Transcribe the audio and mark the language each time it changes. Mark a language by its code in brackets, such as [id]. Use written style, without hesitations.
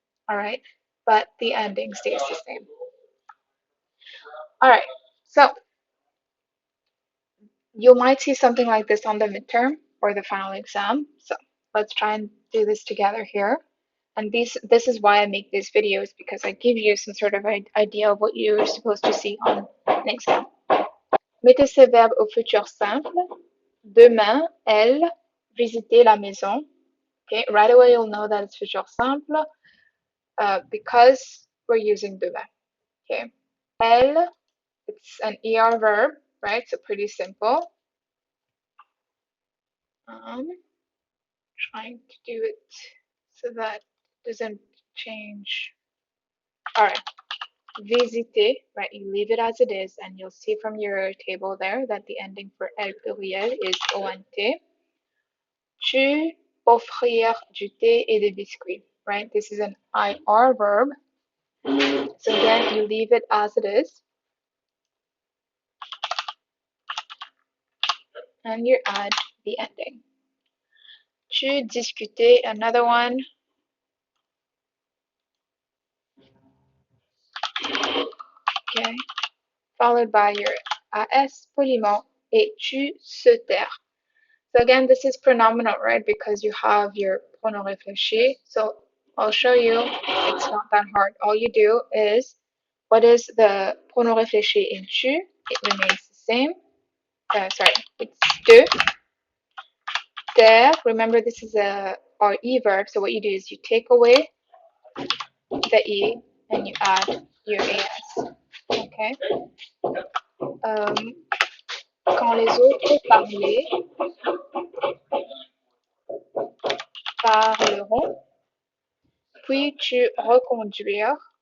[en] All right, but the ending stays the same. All right, so you might see something like this on the midterm or the final exam. So let's try and do this together here. And this is why I make these videos, because I give you some sort of idea of what you're supposed to see on an exam. [fr] Mettez ces verbes au futur simple. Demain, elle, visiter la maison. [en] Okay, right away you'll know that it's futur simple because we're using demain. Okay, elle, it's an ER verb, right? So pretty simple. Trying to do it so that it doesn't change. All right, visiter, right? You leave it as it is, and you'll see from your table there that the ending for el pluriel is ont. [fr] Tu offrir du thé et des biscuits, [en] right? This is an IR verb. So again, you leave it as it is, and you add the ending. [fr] Tu discuter, [en] another one. Okay, followed by your AS [fr] poliment, et tu se taire. [en] So again, this is pronominal, right? Because you have your pronom réfléchi. So I'll show you. It's not that hard. All you do is, what is the pronom réfléchi in tu? It remains the same. Sorry, it's de. Taire. Remember, this is a RE verb. So what you do is you take away the E and you add your AS. Okay. [fr] Quand les autres parleront, puis tu reconduire.